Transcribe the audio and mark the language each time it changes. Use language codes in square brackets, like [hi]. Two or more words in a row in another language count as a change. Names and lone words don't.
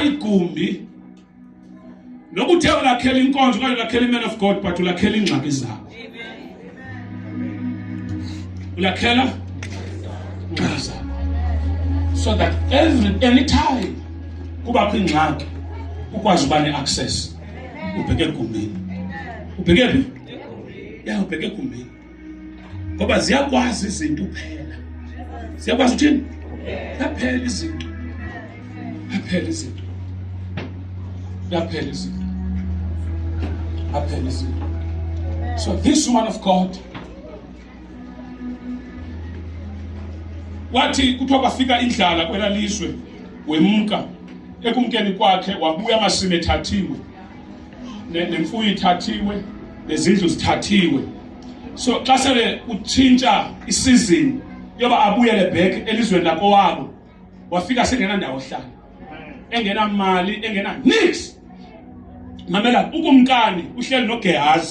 [xh] igumbi nokuthe ulakhela inkonzo okanye ulakhela [en] iman of God [xh] but ulakhela ingxaki zakho. Ulakhela ingxaki zakho [en] so that anytime [xh] kuba kwingxaki ukwazi uba ne-access. Ubheke egumbini. Ubheke phi? Ubheke egumbini. Ngoba ziyakwazi izinto uphela. Siyakwazi uthini? Yaphela izinto. [en] So this woman of God [xh] wathi kuthiwa kwafika indlala kwela lizwe wemka ekumkeni kwakhe wabuya amasimi ethathiwe nemfuyo ithathiwe nezindlu zithathiwe. So xa sele utshintsha isizini yoba abuyele back elizweni lakowabo wafika sengena ndawo hlala engena mali engena nix mamela ukumkani uhleli noGehazi.